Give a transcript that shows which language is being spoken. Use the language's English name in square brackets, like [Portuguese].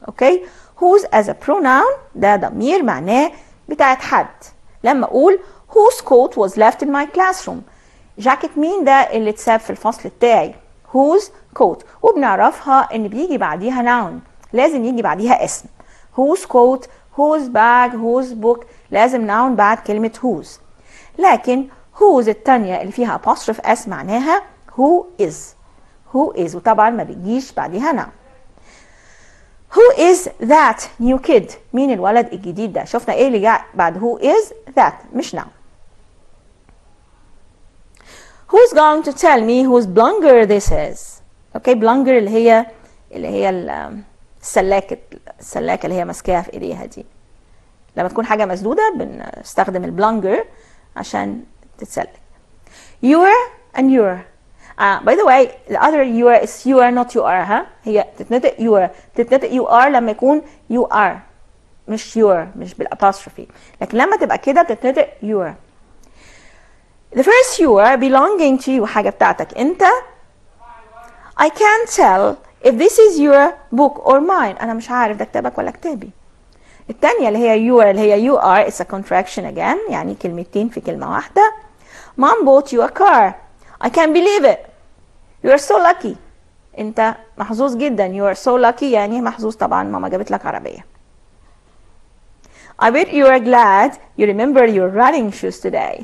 [Arabic] اوكي؟ [English] whose as a pronoun [Arabic] ده ضمير معناه بتاعت حد. لما اقول [English] whose coat was left in my classroom. [Arabic] جاكيت مين ده اللي اتساب في الفصل بتاعي. [English] whose coat. [Arabic] وبنعرفها ان بيجي بعديها noun. لازم يجي بعديها اسم. [English] whose coat, whose bag, whose book. [Arabic] لازم noun بعد كلمة whose. لكن whose التانية اللي فيها apostrophe s معناها who is. who is وطبعا ما بيجيش بعديها noun. [English] who is that new kid. [Arabic] مين الولد الجديد ده. شفنا ايه اللي جاء بعد [English] who is that [Arabic] مش noun. [English] who's going to tell me whose blunder this is. [Arabic] اوكي blunder اللي هي السلاكة اللي هي ماسكاها في ايديها دي. لما تكون حاجة مسدودة بنستخدم البلانجر عشان تتسلك. [English] your and your. By the way, the other your is you are not you are. [Arabic] ها هي تتنطق your. تتنطق you are لما يكون you are مش your مش بالapostrophe. لكن لما تبقى كده بتتنطق your. [English] The first your belonging to you [Arabic] حاجة بتاعتك انت. [English] I can't tell if this is your book or mine. [Arabic] انا مش عارف ده كتابك ولا كتابي. التانية اللي هي you are اللي هي you are [English] it's a contraction again [Arabic] يعني كلمتين في كلمة واحدة. [English] Mom bought you a car. I can't believe it. You are so lucky. [Arabic] انت محظوظ جدا. [English] You are so lucky [Arabic] يعني محظوظ طبعا ماما جابت لك عربية. [English] I bet you are glad you remember your running shoes today.